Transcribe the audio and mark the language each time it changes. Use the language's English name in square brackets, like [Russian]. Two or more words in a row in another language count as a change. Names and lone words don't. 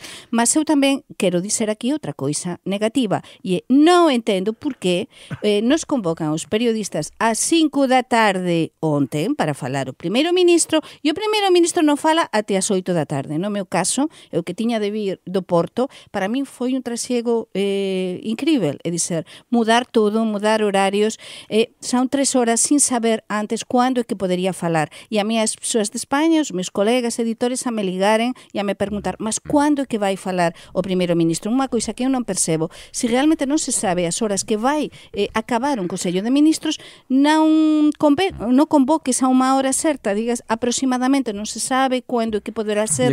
[Galician] Mas eu tamén quero dizer aquí outra coisa negativa e non entendo por que nos convocan os periodistas ás 5 da tarde ontem para falar o primeiro-ministro e o primeiro-ministro non fala até as 8 da tarde. No meu caso, eu que tiña de vir do Porto, para min foi un trasiego incrível. É dizer, mudar todo, mudar horarios, son 3 horas sin saber antes antes quando é que poderia falar. [Portuguese] E a mim as pessoas de Espanha, os meus colegas editores, a me ligarem e a me perguntar, mas quando é que vai falar o primeiro-ministro? Uma coisa que eu não percebo, se realmente não se sabe as horas que vai acabar um Conselho de Ministros, não convoques a uma hora certa, digas aproximadamente, não se sabe quando é que poderá ser.